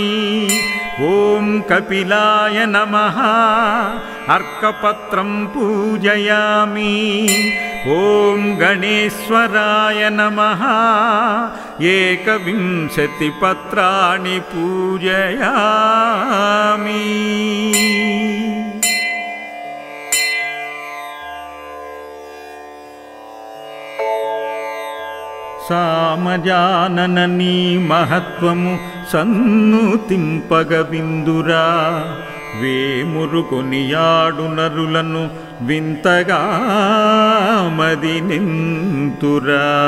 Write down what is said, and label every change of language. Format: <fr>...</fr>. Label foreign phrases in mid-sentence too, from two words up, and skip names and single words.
<sa>ॐ कपिलाय नमः अर्कपत्रं पूजयामि। ॐ गणेश्वराय नमः 21 पत्राणि पूजयामि।</sa> <te>సామజాననని మహత్వము సన్నుతింపగ విందురా వేమురు కొనియాడు నరులను వింతగా మది నింతురా</te>